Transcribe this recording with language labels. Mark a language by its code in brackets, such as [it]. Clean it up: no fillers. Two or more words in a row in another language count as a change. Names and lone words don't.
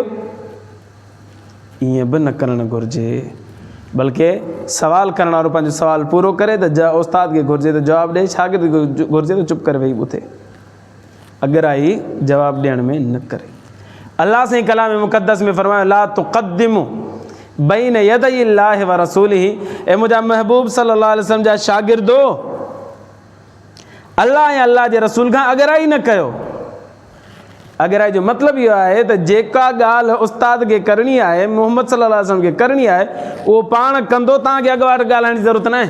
[sd] ईअं बि न करणु घुरिजे, बल्कि सवाल करण वारो पंहिंजो सवाल पूरो करे त उस्ताद खे घुरिजे त जवाबु ॾे, शागिर्द खे घुरिजे त चुप करे वेही ॿुधे, अॻिराई जवाबु ॾियण में न करे। अल्लाह साईं कलाम मुक़द्दस में फरमायो, [ar] لا تقدموا بين يدي الله ورسوله. [sd] ऐं मुंहिंजा महबूब [ar] صلى الله عليه وسلم [sd] जा शागिर्दो, अल्लाह ऐं अल्लाह जे रसूल खां अॻिराई न कयो। अॻिराई जो मतिलबु इहो आहे त जेका ॻाल्हि उस्ताद खे करणी आहे, मोहम्मद [ar] صلى الله عليه وسلم [sd] खे करणी आहे, उहो पाण कंदो, तव्हांखे अॻुवाट ॻाल्हाइण जी ज़रूरत न आहे।